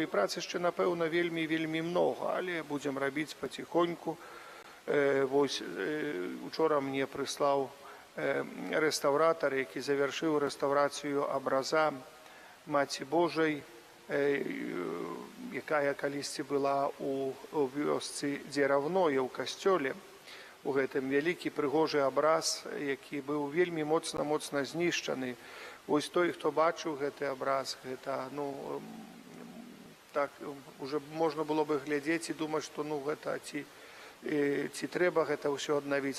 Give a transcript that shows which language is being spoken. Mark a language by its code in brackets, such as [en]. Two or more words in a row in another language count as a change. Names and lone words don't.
[uk] Праці ще, напевно, вельми много, але будемо робити потихоньку. Ось вчора мені прислав реставратор, який завершив реставрацію образа Маті Божої, яка колись була [be] у вёсцы [uk] Дзеравное, у костьолі. [be] У гэтым вялікі прыгожы абраз, які быў вельмі моцна знішчаны. Ось той, хто бачыў гэты абраз, гэта, так, уже можна было бы глядзець і думаць, што, гэта ці трэба гэта ўсё аднавіць.